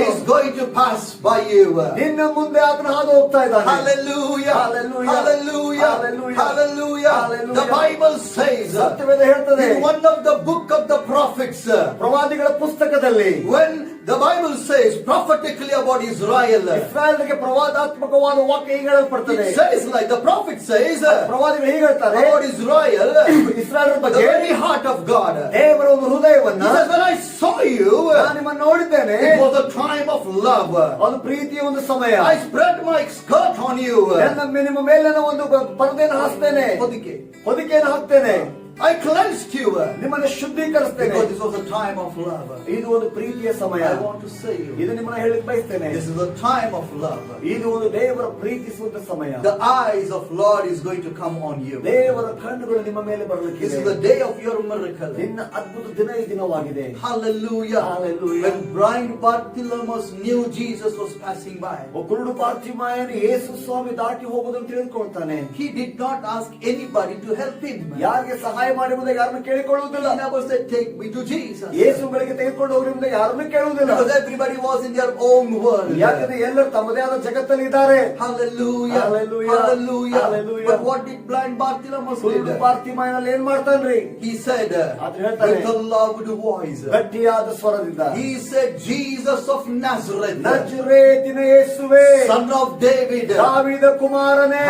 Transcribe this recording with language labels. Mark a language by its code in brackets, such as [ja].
[en] is going to pass by you. [kn] ನಿನ್ನ ಮುಂದೆ ಆತನು ಹಾದು ಹೋಗ್ತಾ ಇದ್ದಾನೆ. [en] Hallelujah. [kn] Hallelujah. [en] Hallelujah. [kn] Hallelujah. [en] Hallelujah. [kn] Hallelujah. [en] The Bible says [kn] ಸತ್ಯವೇದ ಹೇಳ್ತದೆ, [en] in one of the book of the prophets, [kn] ಪ್ರವಾದಿಗಳ ಪುಸ್ತಕದಲ್ಲಿ [en] when the Bible says prophetically about Israel, [kn] ಇಸ್ರಾಯೇಲ್ಗೆ ಪ್ರವಾದಾತ್ಮಕವಾದ ವಾಕ್ಯ ಹೀಗೆ ಹೇಳಲ್ಪಡ್ತದೆ. [en] it says like the prophet says [kn] ಪ್ರವಾದಿಗಳು ಹೀಗೆ ಹೇಳ್ತಾರೆ [en] about Israel, [kn] ಇಸ್ರಾಯೇಲ್ [en] the [kn] ಬಗ್ಗೆ, [en] very heart of God. [kn] ದೇವರ ಒಂದು ಹೃದಯವನ್ನ, [en] He says, when I saw you, [kn] ನಾನು ನಿಮ್ಮನ್ನು ನೋಡಿದ್ದೇನೆ, [en] it was a time of love. [kn] ಅದು ಪ್ರೀತಿಯ ಒಂದು ಸಮಯ. [en] I spread my skirt on you. [kn] ನಿಮ್ಮ ಮೇಲಿನ ಒಂದು ಪರದೆಯನ್ನು ಹಾಕ್ತೇನೆ, ಹೊದಿಕೆಯನ್ನು ಹಾಕ್ತೇನೆ, [en] I cleansed you. [kn] ನಿಮ್ಮನ್ನು ಶುದ್ಧೀಕರಿಸ್ತೇನೆ. [en] Because this was a time of love. [kn] ಇದು ಒಂದು ಪ್ರೀತಿಯ ಸಮಯ. [en] I want to say you, [kn] ಇದು ನಿಮ್ಮನ್ನ ಹೇಳಿಕ್ ಬಯಸ್ತೇನೆ. [en] this is a time of love. [kn] ಇದು ಒಂದು ದೇವರ ಪ್ರೀತಿಸುವಂತ ಸಮಯ. [en] The eyes of Lord is going to come on you. [kn] ದೇವರ ಕಣ್ಣುಗಳು ನಿಮ್ಮ ಮೇಲೆ ಬರಲಿಕ್ಕೆ. [en] This is the day of your miracle. [kn] ನಿನ್ನ ಅದ್ಭುತ ದಿನ ಈ ದಿನವಾಗಿದೆ. [en] Hallelujah. [kn] Hallelujah. [en] When blind Bartimaeus knew Jesus was passing by, [kn] ಕುರುಡು ಬಾರ್ತಿಮಾಯನು ಯೇಸು ಸ್ವಾಮಿ ದಾಟಿ ಹೋಗುವುದನ್ನು ತಿಳಿದುಕೊಳ್ತಾನೆ. [en] he did not ask anybody to help him. [kn] ಯಾರಿಗೆ ಸಹಾಯ ಮಾಡುವುದಕ್ಕೆ ಯಾರನ್ನು ಕೇಳಿಕೊಳ್ಳುವುದಿಲ್ಲ. [en] He never said, take me to Jesus. [kn] ಯೇಸು ಬಳಿಗೆ ತೆಗೆದುಕೊಂಡು ಹೋಗುವುದರಿಂದ ಯಾರನ್ನು ಕೇಳುವುದಿಲ್ಲ. [en] Because everybody was in their own world. [kn] ಯಾಕಂದ್ರೆ ಎಲ್ಲರೂ ತಮ್ಮದೇ ಆದ ಜಗತ್ತಲ್ಲಿ ಇದ್ದಾರೆ. [en] Hallelujah. [kn] Hallelujah. [en] Hallelujah. [kn] Hallelujah. [en] But what did blind Bartimaeus [kn] ಕುರುಡು [en] do? [kn] ಬಾರ್ತಿಮಾಯನಲ್ಲಿ ಏನ್ ಮಾಡ್ತಾನ್ರಿ? [en] He said, [kn] ಆದ್ರೆ ಹೇಳ್ತಾನೆ, [en] with a loud voice, [kn] ಗಟ್ಟಿಯಾದ ಸ್ವರದಿಂದ, [en] he said, Jesus of Nazareth, [kn] ನಜರೇತಿನ ಯೇಸುವೇ, [en] son of David, [kn] ದಾವೀದ ಕುಮಾರನೇ,